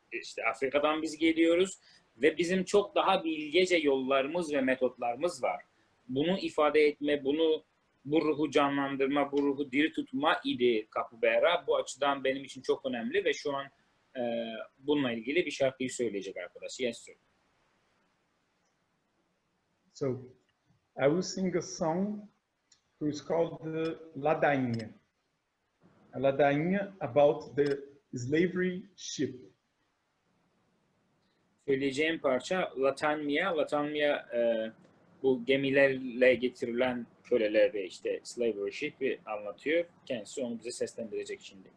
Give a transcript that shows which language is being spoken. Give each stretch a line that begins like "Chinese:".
Turkish: İşte Afrika'dan biz geliyoruz ve bizim çok daha bilgece yollarımız ve metotlarımız var. Bunu ifade etme, bu ruhu canlandırma, bu ruhu diri tutma idi Capoeira. Bu açıdan benim için çok önemli ve şu an bununla ilgili bir şarkıyı söyleyecek arkadaş.
English: Yes, sir. So I will sing a song which is called Ladainha. Ladainha about the slavery ship.
Turkish: Söyleyeceğim parça Latanmia. Latanmia bu gemilerle getirilen köleler ve işte slavery ship'i anlatıyor. Kendisi onu bize seslendirecek şimdi.